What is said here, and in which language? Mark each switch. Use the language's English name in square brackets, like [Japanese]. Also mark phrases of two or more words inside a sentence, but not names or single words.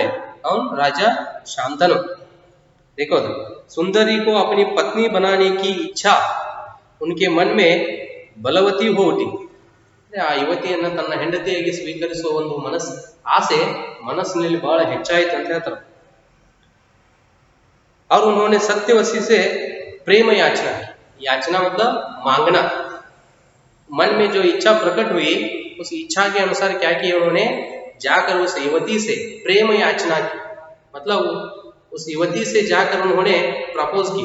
[Hindi] कौन, राजा शांतनु। देखो तो सुंदरी को अपनी पत्नी बनाने की इच्छा उनके मन में बलवती हो उठी। [Kannada] ಆ ಯುವತಿಯನ್ನ ತನ್ನ ಹೆಂಡತಿಯಾಗಿ ಸ್ವೀಕರಿಸುವ ಒಂದು ಆಸೆ ಮನಸ್ಸಿನಲ್ಲಿ ಬಹಳ ಹೆಚ್ಚಾಯಿತು ಅಂತ ಹೇಳ್ತಾರೆ. [Hindi] और उन्होंने सत्यवती से प्रेम याचना की। याचना मतलब मांगना, मन में जो इच्छा प्रकट हुई उस इच्छा के अनुसार क्या किया, उन्होंने जाकर उस युवती से प्रेम याचना की, मतलब उस युवती से जाकर उन्होंने प्रपोज किया।